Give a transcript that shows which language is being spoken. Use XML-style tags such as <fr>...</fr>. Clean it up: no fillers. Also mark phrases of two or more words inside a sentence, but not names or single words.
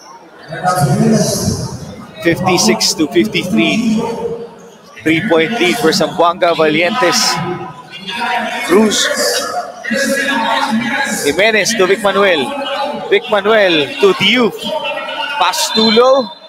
<en>56-53. 3-point lead for Zamboanga Valientes. Cruz. Jimenez to Vic Manuel. Vic Manuel to Diouf. Pass too low.</en>